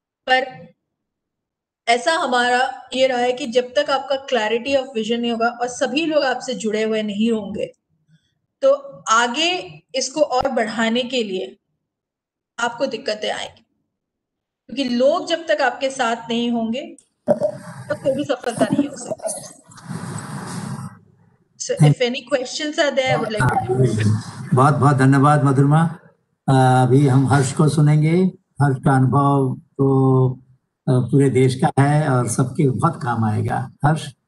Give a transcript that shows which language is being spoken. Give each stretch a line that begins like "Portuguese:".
Hindi: पर ऐसा हमारा ये रहा है कि जब तक आपका क्लैरिटी ऑफ विजन नहीं होगा और सभी लोग आपसे जुड़े हुए नहीं होंगे, तो आगे इसको और बढ़ाने के लिए आपको दिक्कतें आएंगी, क्योंकि लोग जब तक आपके साथ नहीं होंगे तो कोई भी सफलता नहीं हो सकती।
English: So if any questions are there, I would like to.
Hindi: बहुत बहुत धन्यवाद मधुरमा। अभी हम हर्ष को सुनेंगे। हर्ष का अनुभव तो पूरे देश का है और सबके बहुत काम आएगा। हर्ष।